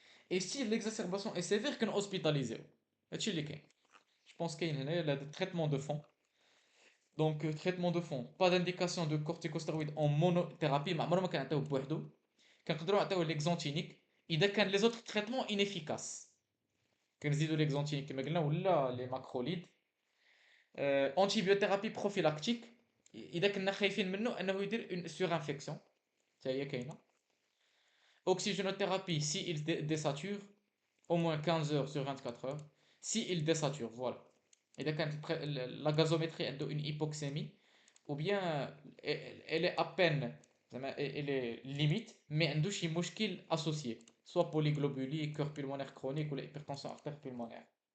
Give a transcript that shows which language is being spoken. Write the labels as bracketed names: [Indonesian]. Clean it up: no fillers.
[French] Et si l'exacerbation est sévère [Arabic] كان [French] hospitalisé. [Arabic] هادشي اللي كاين. [French] Je pense qu'il y a le traitement de fond. Donc, traitement de fond, pas d'indication de corticostéroïdes en monothérapie, mais [Arabic] عمرنا ما كنعطيوه بوحدو. كنقدروا نعطيوه l'exanthinique إذا كان [French] les autres traitements inefficaces. [Arabic] كنزيدوا l'exanthinique كما قلنا ولا les macrolides. [French] Antibiothérapie prophylactique [Arabic] إذا كنا خايفين منه أنه يدير une surinfection. حتى هي كاينة. [French] Oxygénothérapie si il désature, au moins 15 heures sur 24 heures. Si il désature, voilà. [Arabic] إذا كانت [French] la gazométrie عنده une hypoxémie, ou bien elle est à peine زعما elle est limite mais [Arabic] عنده شي مشكل [French] associé soit polyglobulie cœur pulmonaire chronique ou l'hypertension artère pulmonaire.